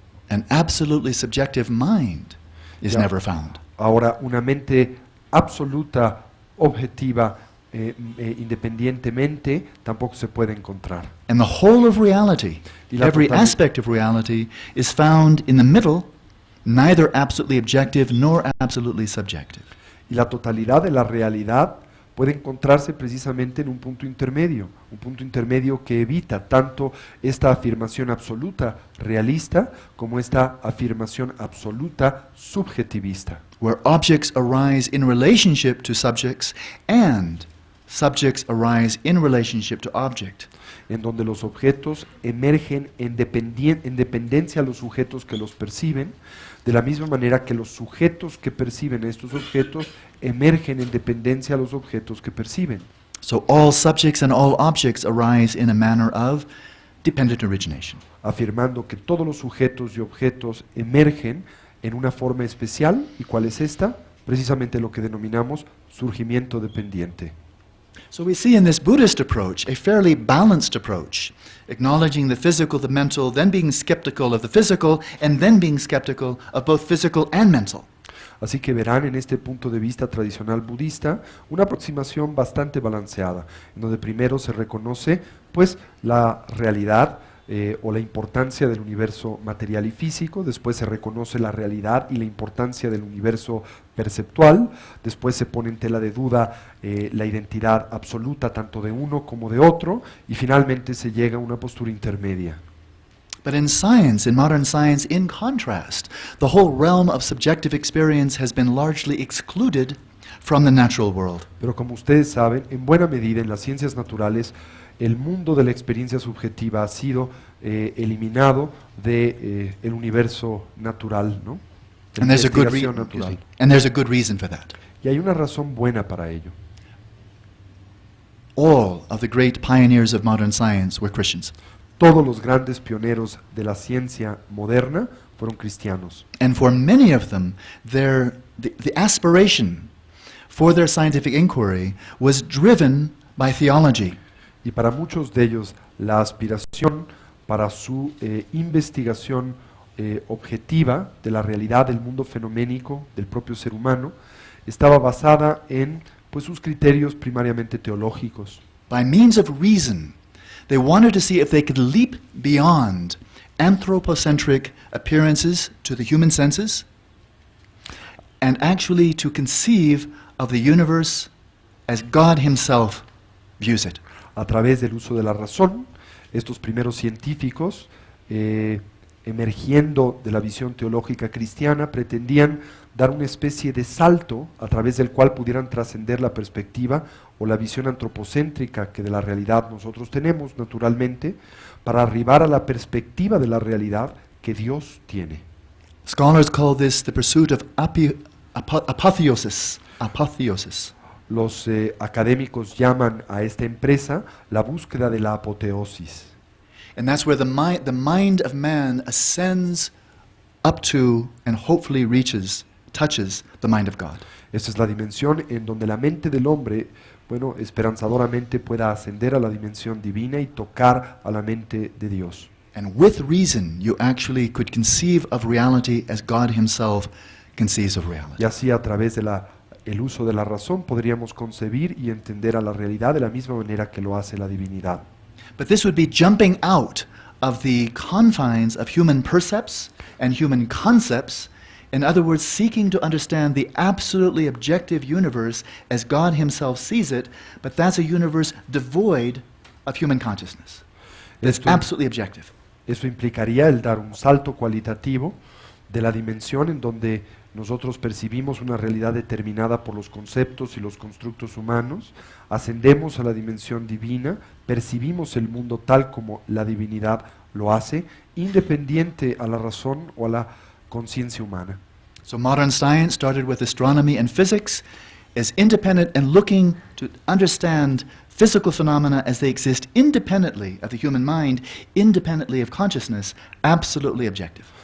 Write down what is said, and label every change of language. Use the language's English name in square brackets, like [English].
[English] An absolutely subjective mind is [Spanish] Ya. [English] never found. [Spanish] Ahora, una mente absoluta, objetiva, independientemente, tampoco se puede encontrar. [English] And the whole of reality, [Spanish] Y la [English] every [Spanish] totali- [English] aspect of reality, is found in the middle, neither absolutely objective nor absolutely subjective. [Spanish] Y la totalidad de la realidad puede encontrarse precisamente en un punto intermedio que evita tanto esta afirmación absoluta realista como esta afirmación absoluta subjetivista, [English] Where objects arise in relationship to subjects and subjects arise in relationship to object. [Spanish] en donde los objetos emergen en dependencia a los sujetos que los perciben, de la misma manera que los sujetos que perciben estos objetos emergen en dependencia a los objetos que perciben. [English] So all subjects and all objects arise in a manner of dependent origination. [Spanish] Afirmando que todos los sujetos y objetos emergen en una forma especial. ¿Y cuál es esta? Precisamente lo que denominamos surgimiento dependiente. [English] So we see in this Buddhist approach a fairly balanced approach, acknowledging the physical, the mental, then being skeptical of the physical, and then being skeptical of both physical and mental. [Spanish] Así que verán en este punto de vista tradicional budista una aproximación bastante balanceada, en donde primero se reconoce pues la realidad o la importancia del universo material y físico, después se reconoce la realidad y la importancia del universo perceptual, después se pone en tela de duda la identidad absoluta tanto de uno como de otro, y finalmente se llega a una postura intermedia. [English] But in science, in modern science, in contrast, the whole realm of subjective experience has been largely excluded from the natural world. [Spanish] Pero como ustedes saben, en buena medida en las ciencias naturales, el mundo de la experiencia subjetiva ha sido eliminado de el universo natural, ¿no? De la [English] And there's a good [Spanish] investigación natural. [English] and there's a good reason for that. [Spanish] Y hay una razón buena para ello. [English] All of the great pioneers of modern science were Christians. [Spanish] Todos los grandes pioneros de la ciencia moderna fueron cristianos. [English] And for many of them, the aspiration for their scientific inquiry was driven by theology. [Spanish] Y para muchos de ellos, la aspiración para su investigación objetiva de la realidad del mundo fenoménico del propio ser humano estaba basada en pues, sus criterios primariamente teológicos. [English] By means of reason, they wanted to see if they could leap beyond anthropocentric appearances to the human senses and actually to conceive of the universe as God Himself views it. [Spanish] A través del uso de la razón, estos primeros científicos, emergiendo de la visión teológica cristiana, pretendían dar una especie de salto a través del cual pudieran trascender la perspectiva o la visión antropocéntrica que de la realidad nosotros tenemos naturalmente, para arribar a la perspectiva de la realidad que Dios tiene. [English] Scholars call this the pursuit of apotheosis. Apotheosis. [Spanish] Los académicos llaman a esta empresa la búsqueda de la apoteosis. [English] And that's where the mind of man ascends up to and hopefully touches the mind of God. [Spanish] Esta es la dimensión en donde la mente del hombre, bueno, esperanzadoramente pueda ascender a la dimensión divina y tocar a la mente de Dios. [English] And with reason, you actually could conceive of reality as God Himself conceives of reality. [Spanish] Y así a través de el uso de la razón podríamos concebir y entender a la realidad de la misma manera que lo hace la divinidad. [English] But this would be jumping out of the confines of human percepts and human concepts. In other words, seeking to understand the absolutely objective universe as God Himself sees it, but that's a universe devoid of human consciousness. It's absolutely objective. [Spanish] Esto implicaría el dar un salto cualitativo de la dimensión en donde nosotros percibimos una realidad determinada por los conceptos y los constructos humanos, ascendemos a la dimensión divina, percibimos el mundo tal como la divinidad lo hace, independiente a la razón o a la conciencia humana. [English] So modern science started with astronomy and physics. as independent and looking to understand physical phenomena as they exist independently of the human mind, independently of consciousness, absolutely objective.